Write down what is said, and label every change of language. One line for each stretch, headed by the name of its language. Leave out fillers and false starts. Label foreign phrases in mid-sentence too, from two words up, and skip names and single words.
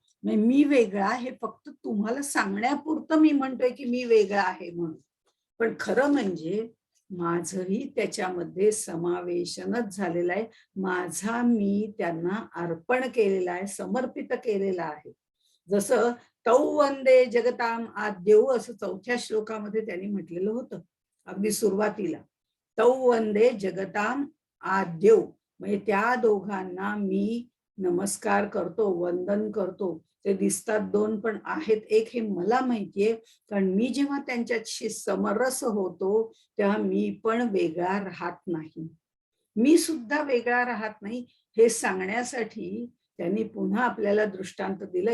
Marathi: मी वेगळा हे फक्त तुम्हाला सांगण्यापुरतं मी म्हणतोय की मी वेगळा आहे म्हणून, पण खरं म्हणजे माझंही त्याच्यामध्ये समावेशनच झालेला आहे. माझा मी त्यांना अर्पण केलेला आहे, समर्पित केलेला आहे. जसं
Sanskrit: तौ वंदे जगताम आद्यौ
Marathi: असं 4थ्या श्लोकामध्ये त्यांनी म्हटलेलं होतं अगदी सुरुवातीला.
Sanskrit: तौ वंदे जगताम आद्यौ,
Marathi: म्हणजे त्या दोघांना मी नमस्कार करतो, वंदन करतो. ते दिसतात दोन पण आहेत एक हे मला माहितीये, कारण मी जेव्हा त्यांच्याशी समरस होतो तेव्हा मी पण वेगळा राहत नाही. मी सुद्धा वेगळा राहत नाही हे सांगण्यासाठी त्यांनी पुन्हा आपल्याला दृष्टांत दिलंय.